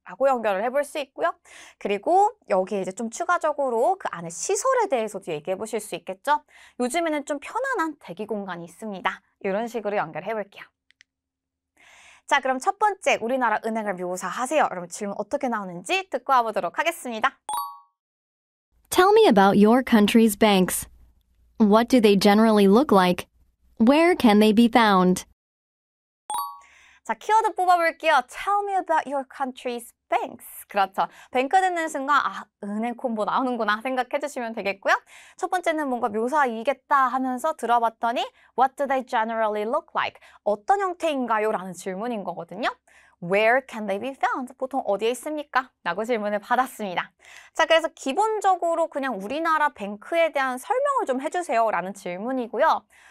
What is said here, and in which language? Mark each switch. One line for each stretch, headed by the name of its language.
Korean: 라고 연결을 해볼 수 있고요. 그리고 여기에 이제 좀 추가적으로 그 안에 시설에 대해서도 얘기해 보실 수 있겠죠. 요즘에는 좀 편안한 대기 공간이 있습니다. 이런 식으로 연결해 볼게요. 자, 그럼 첫 번째 우리나라 은행을 묘사하세요. 여러분 질문 어떻게 나오는지 듣고 와보도록 하겠습니다.
English: Tell me about your country's banks. What do they generally look like? Where can they be found?
Korean: 자, 키워드 뽑아볼게요.
English: Tell me about your country's banks.
Korean: 그렇죠. 뱅크 듣는 순간 은행 콤보 나오는구나 생각해 주시면 되겠고요. 첫 번째는 뭔가 묘사이겠다 하면서 들어봤더니
English: What do they generally look like?
Korean: 어떤 형태인가요? 라는 질문인 거거든요.
English: Where can they be found?
Korean: 보통 어디에 있습니까? 라고 질문을 받았습니다. 자, 그래서 기본적으로 그냥 우리나라 뱅크에 대한 설명을 좀 해주세요 라는 질문이고요.